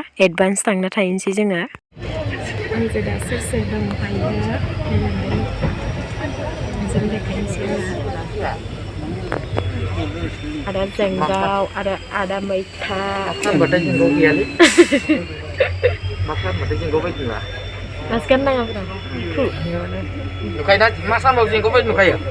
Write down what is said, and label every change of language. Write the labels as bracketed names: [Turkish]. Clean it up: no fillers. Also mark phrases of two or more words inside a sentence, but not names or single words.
[Bodo] एडभान्स थांना थाहैनोसै जोङो। आंजों दा सोर सोर दंफायो जों देखायनोसै आदा जेंगाव आरो आदा मैथा खालामबाथाय जोंखौ गैयालै मा खालामबाथाय जोंखौ बायदि नुवा mas kan nang apa नुखायोना मा सामाव जोंखौ बायदि नुखायो